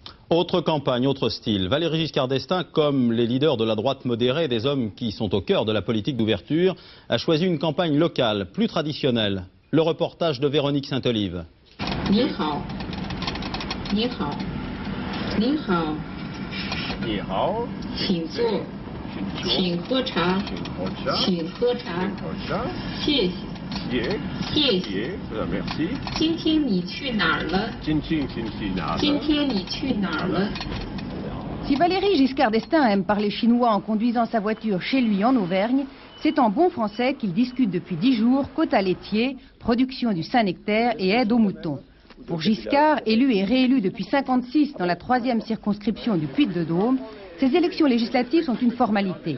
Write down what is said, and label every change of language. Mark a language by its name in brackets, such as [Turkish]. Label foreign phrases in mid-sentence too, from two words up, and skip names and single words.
[French] Autre campagne, autre style. Valéry Giscard d'Estaing, comme les leaders de la droite modérée, des hommes qui sont au cœur de la politique d'ouverture, a choisi une campagne locale, plus traditionnelle. Le reportage de Véronique Saint-Olive. [Chinese] 你好。你好。你好. 你好. 请坐。请喝茶。请喝茶。谢谢。谢谢。 [French] Merci. [Chinese] 今天你去哪儿了？今天你去哪儿了？ [French] Si Valéry Giscard d'Estaing aime parler chinois en conduisant sa voiture chez lui en Auvergne, c'est en bon français qu'il discute depuis 10 jours quotas laitiers, production du Saint-Nectaire et aide aux moutons. Pour Giscard, élu et réélu depuis 1956 dans la 3e circonscription du Puy-de-Dôme, ces élections législatives sont une formalité.